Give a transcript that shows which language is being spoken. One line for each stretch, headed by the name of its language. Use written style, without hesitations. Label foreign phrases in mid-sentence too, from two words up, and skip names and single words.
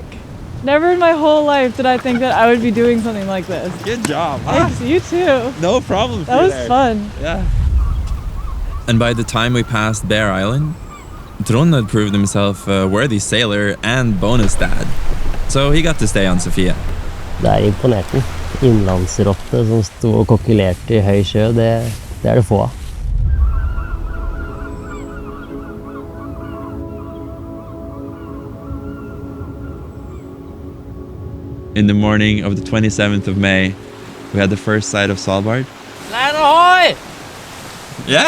English: Never in my whole life did I think that I would be doing something like this. Good job, huh? Thanks, you too. No problem. That was fun. Yeah. And by the time we passed Bear Island, Trond had proved himself a worthy sailor and bonus dad. So he got to stay on Sofie.
Norwegian: Det imponerte den. Innlandsrotte som sto og kokkelerte i høy sjø, det er det få av.
English: In the morning of the 27th of May, we had the first sight of Svalbard. Land ahoy! Yeah?